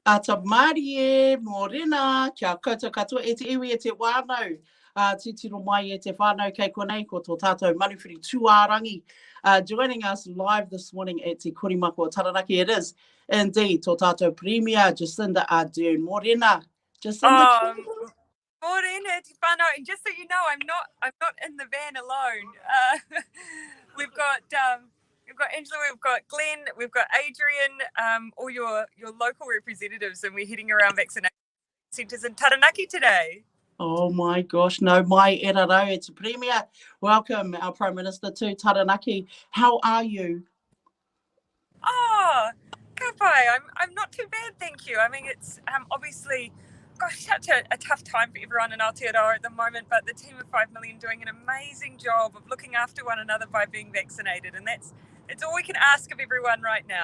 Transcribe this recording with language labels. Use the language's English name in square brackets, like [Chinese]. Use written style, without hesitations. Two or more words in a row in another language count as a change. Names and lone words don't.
[Māori] Ta Māori e, Morena, kia koutou katoa e te iwi e te wānau. Titiro mai e te whānau kei konei ko tō tātou manuwhiri tuārangi. [English] Joining us live this morning at te Korimako Taranaki, it is indeed [Māori] tō tātou [English] Premier Jacinda Adern. [Māori] Morena, Jacinda. Morena, te whānau. [English] And just so you know, I'm not in the van alone. We've got Angela, we've got Glenn, we've got Adrian, all your local representatives, and we're heading around vaccination centres in Taranaki today. Oh my gosh, no, [Māori] mai e raro, [English] it's a Premier. Welcome, our Prime Minister, to Taranaki. How are you? Oh, goodbye. I'm not too bad, thank you. I mean, it's obviously, gosh, such a tough time for everyone in Aotearoa at the moment, but the team of 5 million doing an amazing job of looking after one another by being vaccinated, and it's all we can ask of everyone right now.